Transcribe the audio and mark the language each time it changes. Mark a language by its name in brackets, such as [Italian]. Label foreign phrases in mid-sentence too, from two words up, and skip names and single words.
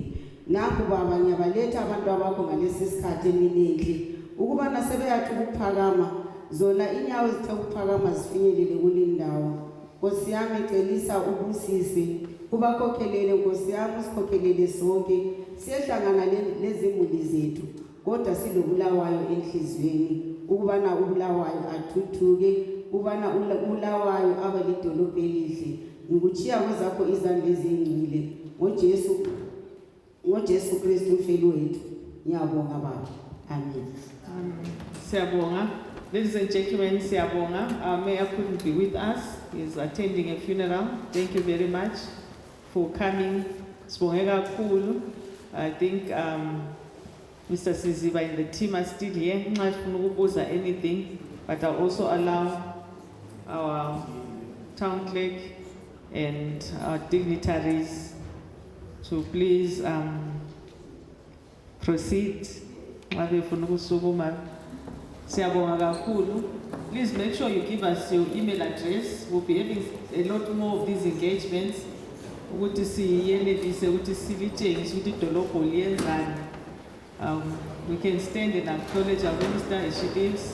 [North Ndebele] Nakho baba ngiyabaletha abantu abakho ngalesi sikhathi eminenhle ukuba nasebeyathi ukuphakama, zona inyawo zithe ukuphakama zifinyelele kule ndawo. Nkosi yami celisa ubusise ubakhokhelele Nkosi yami, usikhokhelele sonke siyehlangana lezimuli zethu, kodwa siloBulawayo enhliziyweni ukubana uBulawayo athuthuke, ukubana uBulawayo abe lidolobho elihle. Ngikuchiya kwezakho izandla ezingcwele ngoJesu Kristu umfeli wethu. Ngiyabonga baba. Amen. Siyabonga. [English] Ladies and gentlemen, siyabonga. Our mayor couldn't be with us. He's attending a funeral. Thank you very much for coming. [North Ndebele] Sibonge kakhulu. [English] I think Mr. Siziba and the team are still here. [North Ndebele] Nxa sifuna ukubuza [English] anything, but I'll also allow our town clerk and our dignitaries to please proceed. [North Ndebele] Nxa befuna ukusukuma. Siyabonga kakhulu. [English] Please make sure you give us your email address. We'll be having a lot more of these engagements. [North Ndebele] Ukuthi siyenelise ukuthi silitshengise ukuthi idolobho liyenzani. [English] We can stand and acknowledge our minister as she lives.